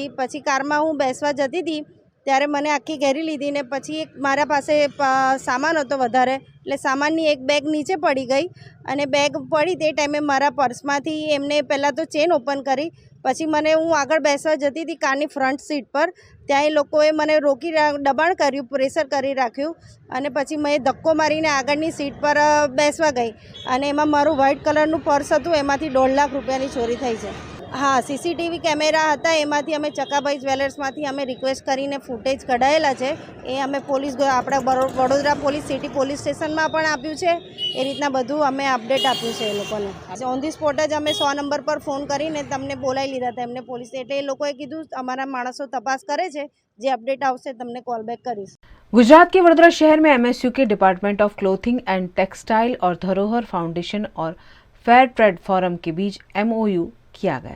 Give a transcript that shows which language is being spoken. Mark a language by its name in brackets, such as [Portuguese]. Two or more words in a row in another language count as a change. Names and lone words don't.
[Gujarati] પછી કારમાં હું બેસવા જતી હતી ત્યારે મને આખી ઘેરી લીધી ને પછી એક મારા પાસે સામાન હતો વધારે, એટલે સામાનની એક બેગ નીચે પડી ગઈ અને બેગ પડી તે ટાઈમે મારા પર્સમાંથી એમને પહેલાં તો [English] chain open [Gujarati] કરી. પછી મને હું આગળ બેસવા જતી હતી કારની [English] front seat [Gujarati] પર, ત્યાં એ લોકોએ મને રોકી દબાણ કર્યું, પ્રેશર કરી રાખ્યું અને પછી મેં ધક્કો મારીને આગળની સીટ પર બેસવા ગઈ અને એમાં મારું વ્હાઇટ કલરનું પર્સ હતું, એમાંથી 1.5 લાખ રૂપિયાની ચોરી થઈ છે. हाँ, [English] CCTV camera [Gujarati] થા એમાંથી અમે ચકાભાઈ જ્વેલર્સમાંથી અમે રિક્વેસ્ટ કરીને ફૂટેજ કઢાયેલા છે. એ અમે પોલીસ આપણા વડોદરા પોલીસ સિટી પોલીસ સ્ટેશનમાં પણ આપ્યું છે. એ રીતના બધું અમે અપડેટ આપ્યું છે એ લોકોને. [English] on the spot [Gujarati] જ અમે 100 નંબર પર ફોન કરીને તમને બોલાઈ લીધા થા એમને પોલીસ, એટલે એ લોકોએ કીધું અમારા માણસો તપાસ કરે છે, જે અપડેટ આવશે તમને [English] call back [Gujarati] करीश. [Hindi] गुजरात के वडोदरा शहर में एमएसयू के डिपार्टमेंट ऑफ क्लोथिंग एंड टेक्सटाइल और धरोहर फाउंडेशन और फेयर ट्रेड फोरम के बीच MOU किया गया.